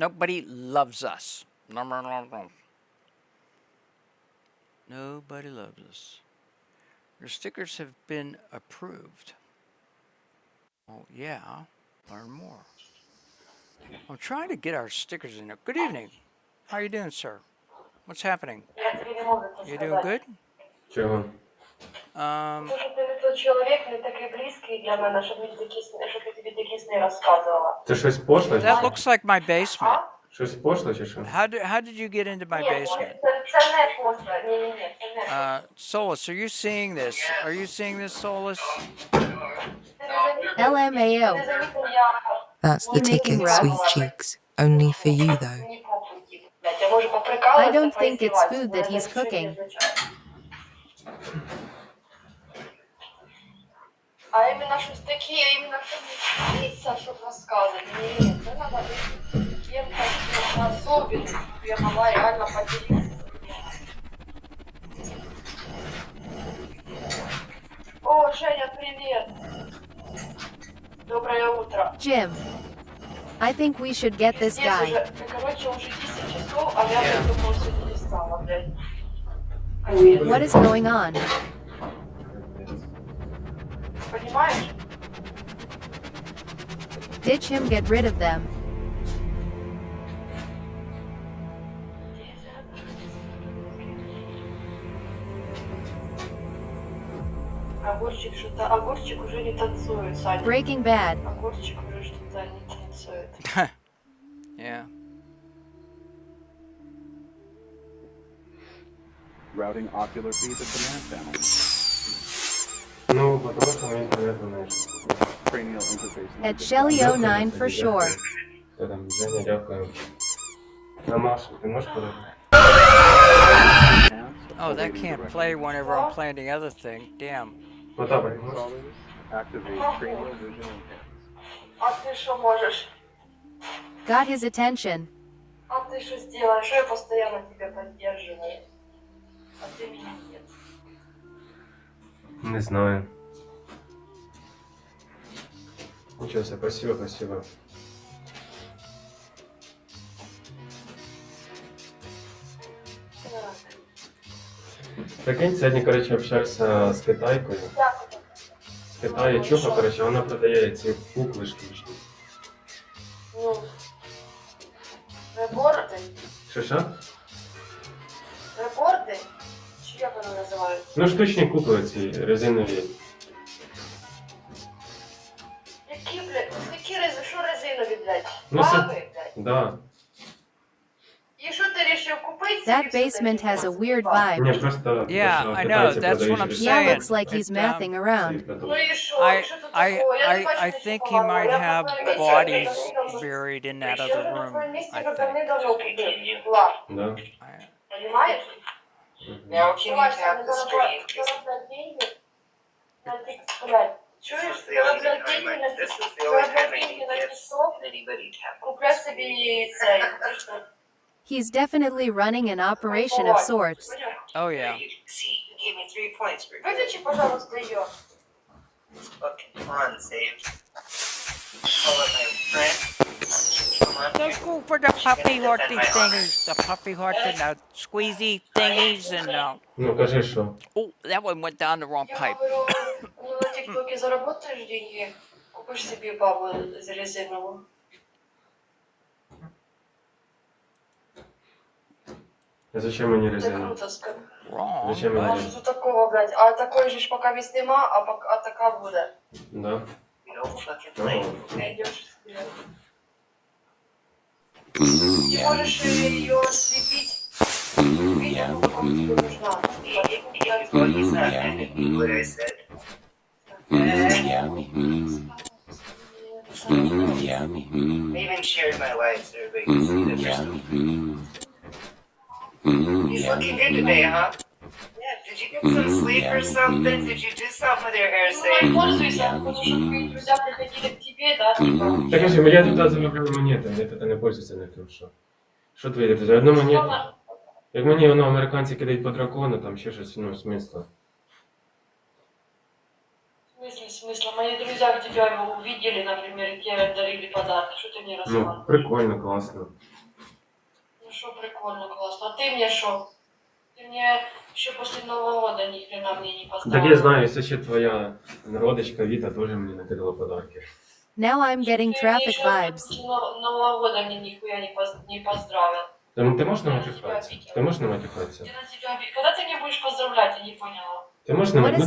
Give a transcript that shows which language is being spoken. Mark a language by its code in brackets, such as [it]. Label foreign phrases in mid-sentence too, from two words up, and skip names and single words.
[en] Nobody loves us. No. Nobody loves us. Your stickers have been approved. Oh, yeah. Learn more. I'm trying to get our stickers in there. Good evening. How are you doing, sir? What's happening? You doing good? [uk] Чого? Um, Ти не той чоловік, не такий близький для мене, щоб я тобі такі сни розказувала. Це щось пошле? [en] that looks like my basement. [uk] Щось пошле чи що? [en] How did you get into my basement? [uk] Це не просто, ні, це не. [en] Solus, are you seeing this? Are you seeing this, Solus? LMAO. That's the ticket, sweet cheeks. Only for you, though. I don't think it's food that he's cooking. [uk] А іменно щось таке, іменно піца, щоб розказати. Ні, це треба бути [ru] кем-то особенным, я могла реально поделиться. О, Женя, привет. Доброе утро. [en] Jim. I think we should get this [ru] Здесь [en] guy. [ru] уже, короче, уже 10 часов, а я только сегодня не стала, блядь. [en] What is going on? [ru] Понимаешь? [en] Ditch him, get rid of them. [ru] Огурчик что-то, огурчик уже не танцует, Саня. [en] Breaking Bad. [ru] Огурчик уже что-то не танцует. [en] Yeah. Routing ocular feed at the man channel. [uk] Ну, потому що мені інтернет знаєш. [en] Cranial interface. At Shelly09 for sure. [uk] Та там, Женя, дякую. А Маша, ти можеш подати? [en] Oh, that can't play whenever I'm playing the other thing. Damn. [uk] Потапа, ти можеш? [en] Activate cranial vision enhance. [ru] А ты что можешь? [en] Got his attention. [ru] А ты что сделаешь? Я постоянно тебя поддерживаю. А ты меня нет. Не знаю. Ничего себе, спасибо. [uk] Прикинь, сьогодні, короче, общався з китайкою. З Китаю чуха, короче, вона продає ці кукли штучні. Ну, реборди? Що? Реборди? Чи як вони називаються? Ну, штучні кукли ці, резинові. Які, блядь? Що резинові, блядь? Ну, Баби, блядь? [ru] Да. [uk] І що ти рішив купити? [en] That basement has a weird [uk] Ні, [en] vibe. [uk] просто... [en] Yeah, I know. That's what I'm Yeah, saying. looks like he's It, mathing around. [uk] Ну і що? [en] I, [uk] Що тут [en] I, [uk] такого? Я не [en] I, [uk] бачу [en] I [uk] нічого [en] think he [uk] поганого. [en] might [uk] Я [en] have [uk] просто [en] bodies [uk] не [en] buried in that [uk] Що [en] other [uk] на [en] room. [uk] твоєму місці [en] I [uk] вже [en] think. [uk] давним-давно купив. Ла. [ru] Да. Понимаешь? [en] Now, can you tap the screen? [uk] Чуєш? [en] This is the only time I get anybody tap. [uk] Купляй собі цей. [en] He's definitely running an operation of sorts. Oh, yeah. See, you gave me 3 points for [ru] Виключи, пожалуйста, ее. [en] fucking fun, saved. Call up my friend. Come on here. Let's go for the puffy hearty thingies. The puffy heart and the squeezy thingies and [uk] Ну, кажи, що? [en] oh, that one went down the wrong [ru] Я [en] pipe. [ru] говорю, ну на ТикТоке заработаешь деньги, купишь себе бабу за резиновую. [uk] А зачем мені [ru] Это [uk] резина? [ru] круто, скажу. [en] Wrong. [uk] Зачем [ru] А [uk] мені? [ru] что такого, блядь? А такой же ж пока весь [uk] нема, а така буде. [ru] Да. [en] You don't fucking play. [ru] Найдешь себе. Ты можешь ее осветить [en] What I said. I even shared my life so everybody can see that there's He's looking good today, huh? Yeah, did you get some sleep or something? Did you do something with your hair, say? [ru] Пользуйся, потому что твои друзья приходили к тебе, да, типа. [uk] Так скажи, я тут заробив монети, я тут не пользуюся ніким, що? Що твої друзі? Одну монету? Як мені воно американці кидають по дракону, там ще щось, ну, смисло. [ru] В смысле? Мои друзья к тебя увидели, например, и тебе дарили подарки. Что ты мне [uk] Ну, [ru] рассказываешь? [uk] прикольно, класно. [ru] Ну что прикольно, классно. А ты мне что? Ты мне еще после Нового года ни хрена мне не поставил. [uk] Так я знаю, це ще твоя родичка Віта теж мені накидала подарки. [en] Now I'm getting traffic vibes. [ru] После Нового года мне нихуя не поздравил. [uk] Ти можеш не матюхатися? Ти можеш не матюхатися? [ru] Я на тебя когда ты мне будешь поздравлять, я не поняла. [uk] Ти можеш не [en] What is